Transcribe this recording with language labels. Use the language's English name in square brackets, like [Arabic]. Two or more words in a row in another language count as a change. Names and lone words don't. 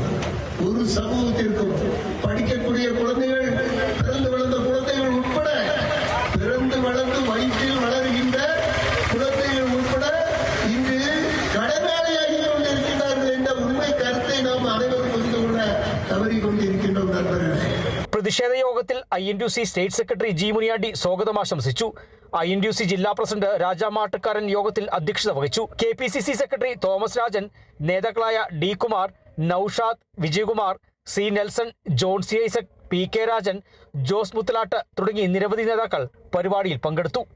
[Tamil] ஒரு சமூகத்திற்கும் படிக்கக்கூடிய குழந்தைகள், பிறந்து வளர்ந்த குழந்தைகள் உட்பட, பிறந்து வளர்ந்து வயிற்றில் வளர்கின்ற குழந்தைகள் உட்பட இங்கு கடனாளியாகி கொண்டிருக்கிறார்கள் என்ற உண்மை கருத்தை நாம் அனைவரும் புரிந்து கொள்ள தவறிக்கொண்டிருக்கின்றோம் நண்பர்களே. [Malayalam] പ്രതിഷേധ യോഗത്തിൽ INTUC സ്റ്റേറ്റ് സെക്രട്ടറി G മുനിയാണ്ടി സ്വാഗതം ആശംസിച്ചു. INTUC ജില്ലാ പ്രസിഡന്റ് രാജാ മാട്ടുകാരൻ യോഗത്തിൽ അധ്യക്ഷത വഹിച്ചു. KPCC സെക്രട്ടറി തോമസ് രാജൻ, നേതാക്കളായ D കുമാർ, നൌഷാദ്, വിജയകുമാർ, C നെൽസൺ, ജോൺ C ഐസക്, PK രാജൻ, ജോസ് മുത്തലാട്ട് തുടങ്ങി നിരവധി നേതാക്കൾ പരിപാടിയിൽ പങ്കെടുത്തു.